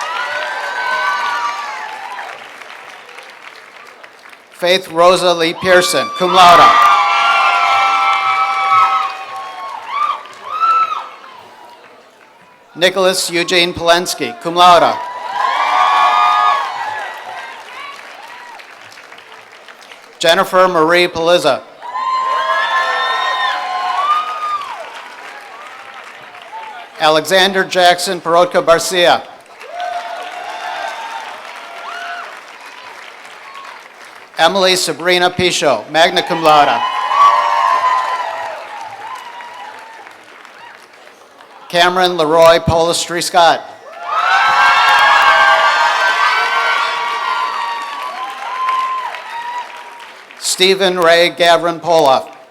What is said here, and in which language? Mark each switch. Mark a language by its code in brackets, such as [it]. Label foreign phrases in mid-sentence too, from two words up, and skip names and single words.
[en] Faith Rosa Lee Pearson, [la] cum laude. [en] Nicholas Eugene Polensky, [la] cum laude. [en] Jennifer Marie Paliza. Alexander Jackson Perotka Barcia. Emily Sabrina Pichot, [la] magna cum laude. [en] Cameron Leroy Polistry Scott. Stephen Ray Gavrin Poloff.